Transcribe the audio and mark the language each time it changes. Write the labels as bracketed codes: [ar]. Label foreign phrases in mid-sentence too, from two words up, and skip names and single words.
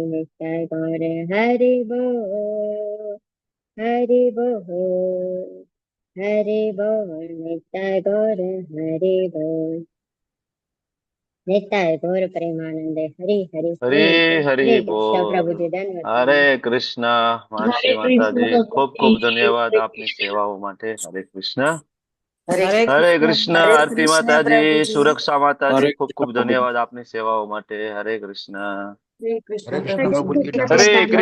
[hi] नित्य गौर हरि बोल हरि बोल हरि बोल। नित्य गौर हरि बोल। नित्य गौर प्रेमानंदे हरि हरि हरे हरि बोल। हरि हरे कृष्ण बोल। प्रभु जी दंडवत હરે प्रणाम। [gu] કૃષ્ણ માનસી હરે માતાજી, કૃષ્ણ ખૂબ ખૂબ પ્રભુજી, ધન્યવાદ હરે આપની કૃષ્ણ. સેવાઓ માટે. હરે કૃષ્ણ. હરે હરે કૃષ્ણ. કૃષ્ણ હરે આરતી કૃષ્ણ માતાજી, પ્રભુજી. સુરક્ષા માતાજી, હરે ખૂબ કૃષ્ણ ખૂબ પ્રભુજી. ધન્યવાદ આપની સેવાઓ માટે. હરે કૃષ્ણ. હરે કૃષ્ણ હરે કૃષ્ણ પ્રભુજી. પ્રભુજી. દંડવત હરે પ્રણામ.